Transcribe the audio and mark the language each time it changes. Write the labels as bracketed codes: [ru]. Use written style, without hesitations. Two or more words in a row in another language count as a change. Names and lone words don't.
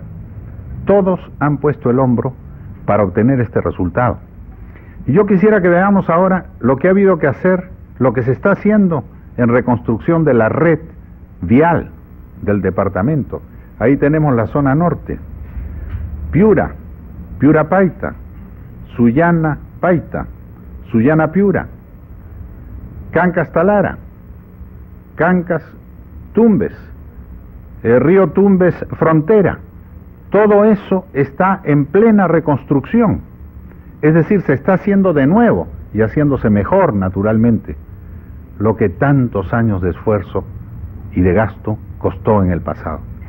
[es] Todos han puesto el hombro para obtener este resultado. Y yo quisiera que veamos ahora lo que ha habido que hacer, lo que se está haciendo en reconstrucción de la red vial del departamento. Ahí tenemos la zona norte, Piura, Piura Paita, Sullana Paita, Sullana Piura, Cancas Talara, Cancas Tumbes, el río Tumbes Frontera. Todo eso está en plena reconstrucción, es decir, se está haciendo de nuevo y haciéndose mejor naturalmente lo que tantos años de esfuerzo y de gasto costó en el pasado.